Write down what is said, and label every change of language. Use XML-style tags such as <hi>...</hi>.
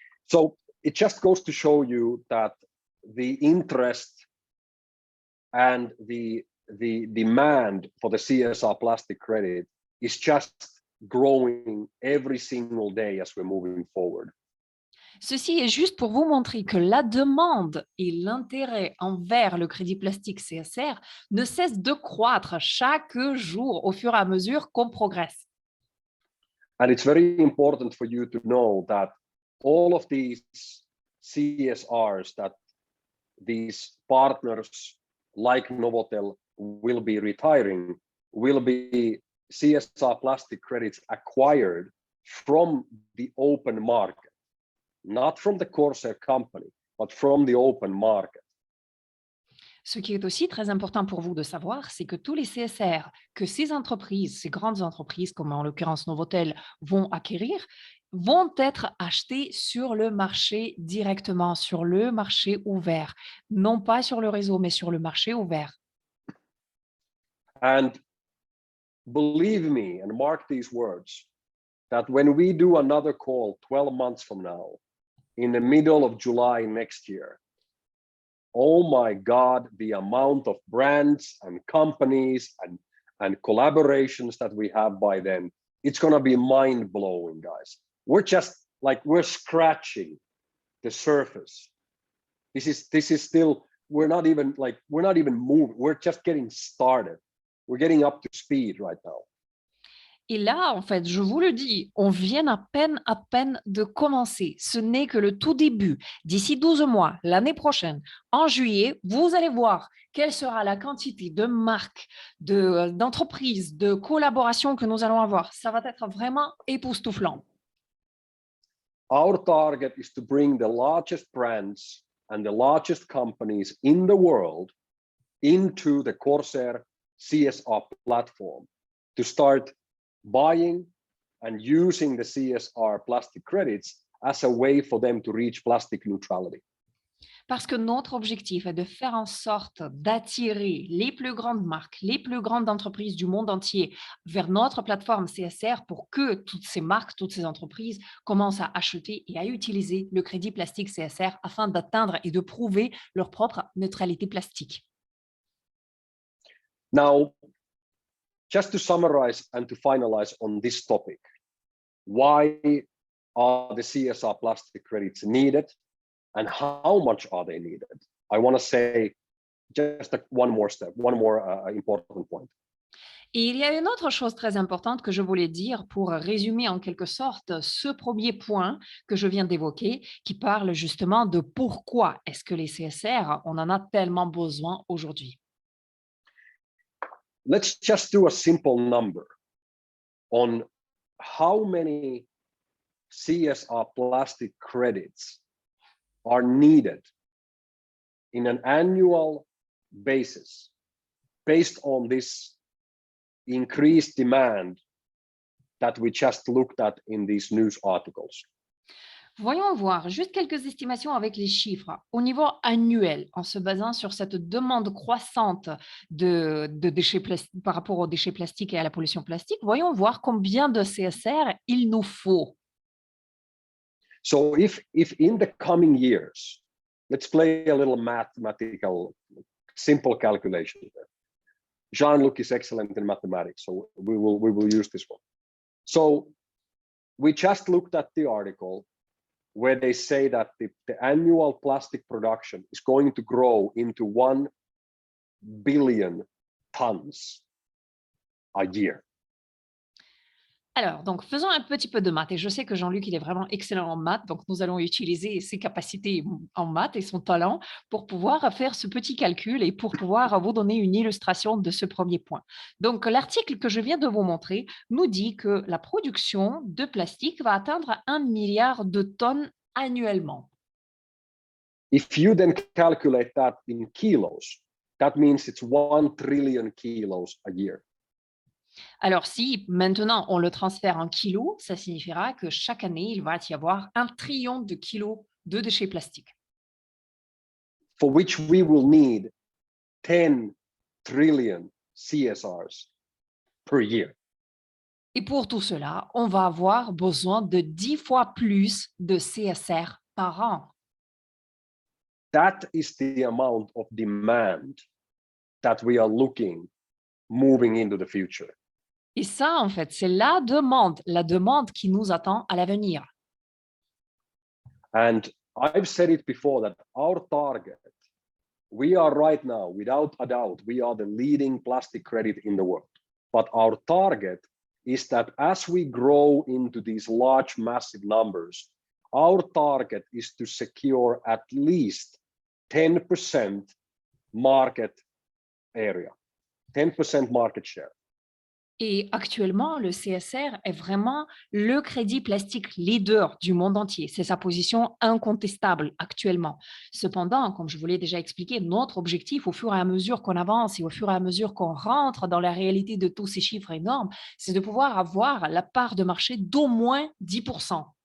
<en>So it just goes to show you that the interest and the demand for the CSR plastic credit is just growing every single day as we're moving forward.</en> <fr>Ceci est juste pour vous montrer que la demande et l'intérêt envers le crédit plastique CSR ne cessent de croître chaque jour au fur et à mesure qu'on progresse.</fr> <en>And it's very important for you to know that all of these CSRs that these partners like Novotel will be retiring will be CSR plastic credits acquired from the open market, not from the Corsair company, but from the open market.</en> <fr>Ce qui est aussi très important pour vous de savoir, c'est que tous les CSR que ces entreprises, ces grandes entreprises, comme en l'occurrence Novotel, vont acquérir, vont être achetés sur le marché directement, sur le marché ouvert. Non pas sur le réseau, mais sur le marché ouvert.</fr> <en>And believe me, and mark these words, that when we do another call 12 months from now, in the middle of July next year, oh my God, the amount of brands and companies and collaborations that we have by then, it's going to be mind-blowing, guys. We're just like, we're scratching the surface. This is still, we're not even moving. We're just getting started. We're getting up to speed right now.</en> <fr>Et là, en fait, je vous le dis, on vient à peine de commencer. Ce n'est que le tout début. D'ici 12 mois, l'année prochaine, en juillet, vous allez voir quelle sera la quantité de marques, d'entreprises, de collaborations que nous allons avoir. Ça va être vraiment époustouflant.</fr> <en>Our target is to bring the largest brands and the largest companies in the world into the Corsair CSR platform to start buying and using the CSR plastic credits as a way for them to reach plastic neutrality.</en> <fr>Parce que notre objectif est de faire en sorte d'attirer les plus grandes marques, les plus grandes entreprises du monde entier vers notre plateforme CSR pour que toutes ces marques, toutes ces entreprises commencent à acheter et à utiliser le crédit plastique CSR afin d'atteindre et de prouver leur propre neutralité plastique.</fr> <en>Now, just to summarize and to finalize on this topic, why are the CSR plastic credits needed and how much are they needed? I want to say just one more important point.</en> <fr>Et il y a une autre chose très importante que je voulais dire pour résumer en quelque sorte ce premier point que je viens d'évoquer, qui parle justement de pourquoi est-ce que les CSR, on en a tellement besoin aujourd'hui.</fr> <en>Let's just do a simple number on how many CSR plastic credits are needed in an annual basis based on this increased demand that we just looked at in these news articles.</en> <fr>Voyons voir juste quelques estimations avec les chiffres au niveau annuel en se basant sur cette demande croissante de déchets par rapport aux déchets plastiques et à la pollution plastique. Voyons voir combien de CSR il nous faut.</fr> <en>So if in the coming years, let's play a little mathematical, simple calculation here. Jean-Luc is excellent in mathematics, so we will use this one. So we just looked at the article where they say that the annual plastic production is going to grow into 1 billion tons a year.</en> <fr>Alors, donc, faisons un petit peu de maths. Et je sais que Jean-Luc, il est vraiment excellent en maths. Donc, nous allons utiliser ses capacités en maths et son talent pour pouvoir faire ce petit calcul et pour pouvoir vous donner une illustration de ce premier point. Donc, l'article que je viens de vous montrer nous dit que la production de plastique va atteindre 1 milliard de tonnes annuellement.</fr> <en>If you then calculate that in kilos, that means it's 1 trillion kilos a year.</en> <fr>Alors, si maintenant on le transfère en kilos, ça signifiera que chaque année, il va y avoir 1 trillion de kilos de déchets plastiques,</fr> <en>For which we will need 10 trillion CSRs per year.</en> <fr>et pour tout cela, on va avoir besoin de 10 fois plus de CSR par an.</fr> <en>That is the amount of demand that we are looking moving into the future.</en> <fr>Et ça, en fait, c'est la demande qui nous attend à l'avenir.</fr> <en>And I've said it before that our target, we are right now, without a doubt, we are the leading plastic credit in the world. But our target is that as we grow into these large, massive numbers, our target is to secure at least 10% market area, 10% market share.</en> <fr>Et actuellement, le CSR est vraiment le crédit plastique leader du monde entier. C'est sa position incontestable actuellement. Cependant, comme je vous l'ai déjà expliqué, notre objectif au fur et à mesure qu'on avance et au fur et à mesure qu'on rentre dans la réalité de tous ces chiffres énormes, c'est de pouvoir avoir la part de marché d'au moins 10%.</fr>